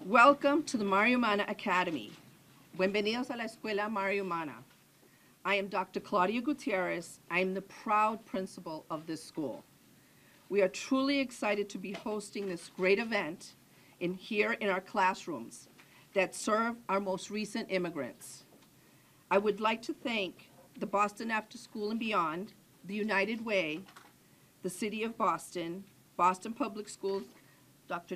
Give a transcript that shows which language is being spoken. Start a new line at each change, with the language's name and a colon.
English: Welcome to the Mario Umana Academy.
Spanish: Bienvenidos a la Escuela Mario Umana.
English: I am Dr. Claudia Gutierrez. I am the proud principal of this school. We are truly excited to be hosting this great event here in our classrooms that serve our most recent immigrants. I would like to thank the Boston After School and Beyond, the United Way, the City of Boston, Boston Public Schools, Dr.